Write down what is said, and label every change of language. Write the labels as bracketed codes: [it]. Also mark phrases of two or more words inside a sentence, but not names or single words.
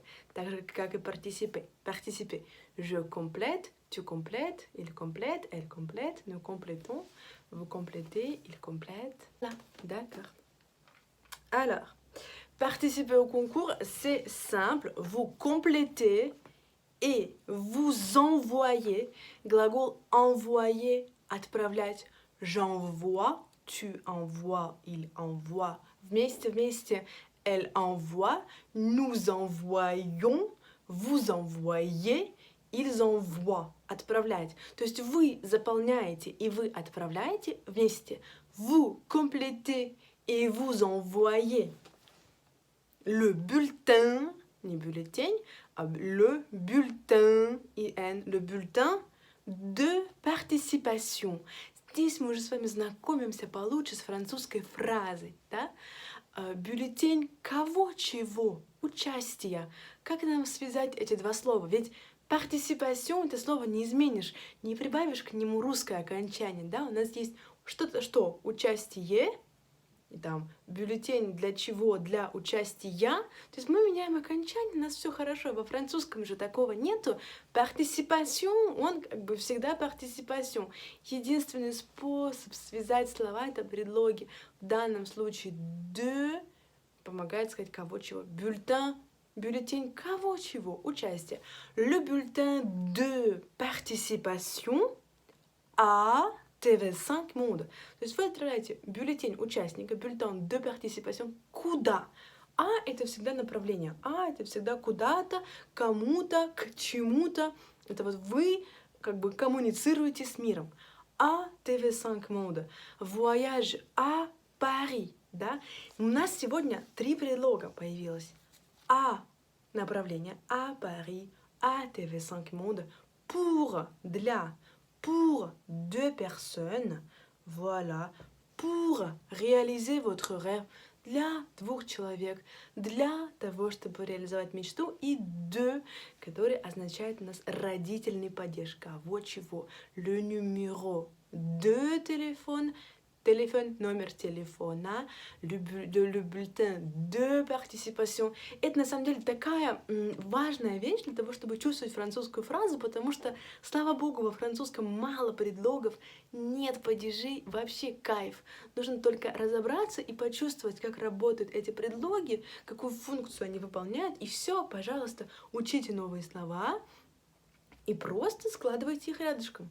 [ru] Так же, как и [fr] participer. Participer. Je complète, tu complètes, il complète, elle complète, nous complétons. Vous complétez, il complète. Là, d'accord. Alors, participer au concours, c'est simple. Vous complétez et vous envoyez. [ru] Глагол envoyer, отправлять. [fr] J'envoie, tu envoies, il envoie. [ru] Вместе, вместе, [fr] elle envoie. Nous envoyons, vous envoyez, ils envoient. [ru] Отправлять. То есть вы заполняете и вы отправляете вместе. [fr] Vous complétez et vous envoyez le bulletin, [ru] не бюллетень, а [fr] le bulletin, le bulletin de participation. [ru] Здесь мы уже с вами знакомимся получше с французской фразой, да? Бюллетень кого, чего? Участия. Как нам связать эти два слова? Ведь participation это слово не изменишь, не прибавишь к нему русское окончание, да? У нас есть что-то, что участие, и там бюллетень для чего? Для участия. То есть мы меняем окончание, у нас все хорошо. Во французском же такого нету. Participation, он как бы всегда participation. Единственный способ связать слова — это предлоги. В данном случае de помогает сказать кого чего. Bulletin, бюллетень кого чего? Участие. [fr] Le bulletin de participation à TV5 Monde. [ru] То есть вы отправляете бюллетень участника, бюллетень [fr] de participation [ru] куда? А это всегда направление. А это всегда куда-то, кому-то, к чему-то. Это вот вы как бы коммуницируете с миром. [fr] А TV5 Monde. Voyage à Paris. [ru] Да? У нас сегодня 3 предлога появилось. А направление, [fr] à Paris, à TV5 Monde, pour, для, pour 2 personnes, voilà, pour réaliser votre rêve, [ru] для 2 человек, для того, чтобы реализовать мечту, и de, который означает у нас родительный падеж, кого чего, [fr] le numéro de téléphone, téléphone, [ru] номер телефона, [fr] le bulletin de participation. [ru] Это на самом деле такая важная вещь для того, чтобы чувствовать французскую фразу, потому что, слава богу, во французском мало предлогов, нет падежей, вообще кайф. Нужно только разобраться и почувствовать, как работают эти предлоги, какую функцию они выполняют, и все, пожалуйста, учите новые слова и просто складывайте их рядышком.